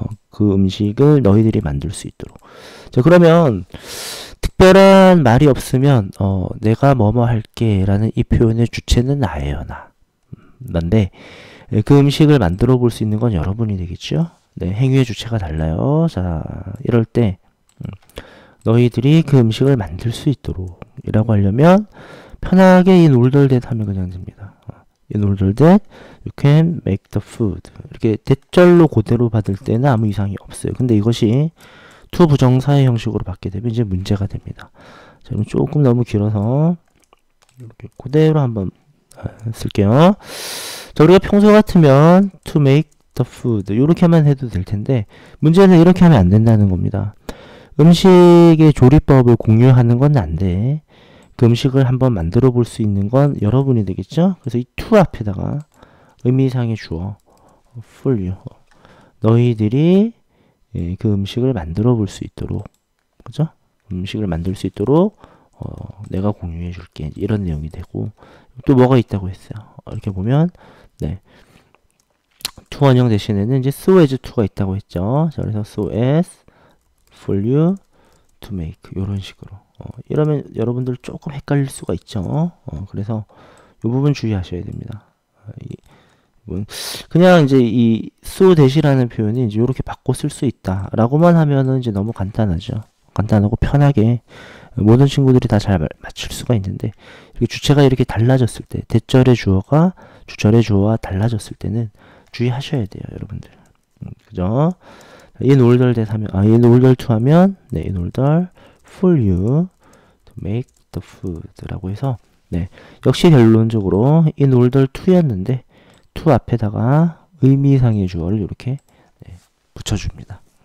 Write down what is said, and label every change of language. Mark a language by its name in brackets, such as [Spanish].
[Korean] 그 음식을 너희들이 만들 수 있도록. 자, 그러면 특별한 말이 없으면 내가 뭐뭐 할게 라는 이 표현의 주체는 나예요. 난데 그 음식을 만들어 볼 수 있는 건 여러분이 되겠죠. 네, 행위의 주체가 달라요. 자, 이럴 때 너희들이 그 음식을 만들 수 있도록 이라고 하려면 편하게 [English] in order that [Korean] 하면 그냥 됩니다. [English] in order that you can make the food. [Korean] 이렇게 대절로 그대로 받을 때는 아무 이상이 없어요. 근데 이것이 to 부정사의 형식으로 받게 되면 이제 문제가 됩니다. 자, 그럼 조금 너무 길어서 이렇게 그대로 한번 쓸게요. 자, 우리가 평소 같으면 [English] to make the food [Korean] 이렇게만 해도 될 텐데 문제는 이렇게 하면 안 된다는 겁니다. 음식의 조리법을 공유하는 건 안 돼. 그 음식을 한번 만들어 볼 수 있는 건 여러분이 되겠죠? 그래서 이 to 앞에다가 의미상의 주어 [English] for you, [Korean] 너희들이 그 음식을 만들어 볼 수 있도록, 그죠? 음식을 만들 수 있도록 내가 공유해 줄게. 이런 내용이 되고 또 뭐가 있다고 했어요. 이렇게 보면 네, to 원형 대신에는 이제 [English] so as to [Korean] 가 있다고 했죠. 자, 그래서 [English] so as for you to make [Korean] 이런 식으로. 이러면 여러분들 조금 헷갈릴 수가 있죠. 그래서 이 부분 주의하셔야 됩니다. 그냥 이제 이 [English] so that [Korean] 이라는 표현이 이제 이렇게 바꿔 쓸 수 있다라고만 하면은 이제 너무 간단하죠. 간단하고 편하게 모든 친구들이 다 잘 맞출 수가 있는데 이렇게 주체가 이렇게 달라졌을 때 대절의 주어가 주절의 주어와 달라졌을 때는 주의하셔야 돼요, 여러분들. 그죠? [English] in order that [Korean] 하면 [English] in order to [Korean] 하면 네, [English] in order for you to make the food [Korean] 라고 해서 네, 역시 결론적으로 in order to였는데 to 앞에다가 의미상의 주어를 이렇게 네, 붙여줍니다.